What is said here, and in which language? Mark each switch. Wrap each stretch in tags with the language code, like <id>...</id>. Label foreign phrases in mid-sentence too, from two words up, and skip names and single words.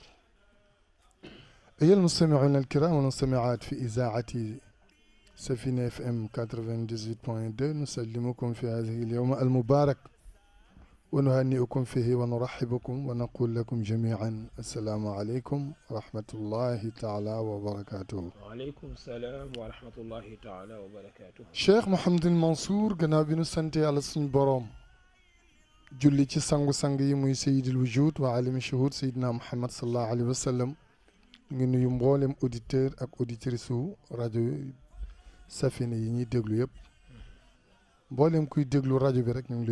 <ar>أيها المستمعون الكرام والمستمعات في إذاعة سفينة FM 98.2 نسلمكم في هذه اليوم المبارك ونهنئكم فيه ونرحبكم ونقول لكم جميعا السلام عليكم ورحمة الله تعالى وبركاته. وعليكم السلام ورحمة الله تعالى وبركاته.</ar> <wo>Cheikh Mouhamadul Mansour gannaaw bi nu sant yàlla suñu boroom julli ci sangu-sang yi muy</wo> <ar>سيد الوجود وعالم الشهود سيدنا محمد صلى الله عليه وسلم</ar> <wo>ngi nuyu mboolem auditeur ak auditrice su rajo Safina yi ñuy déglu yëpp mboolem kuy déglu rajo bi rek ñu ngi lay</wo>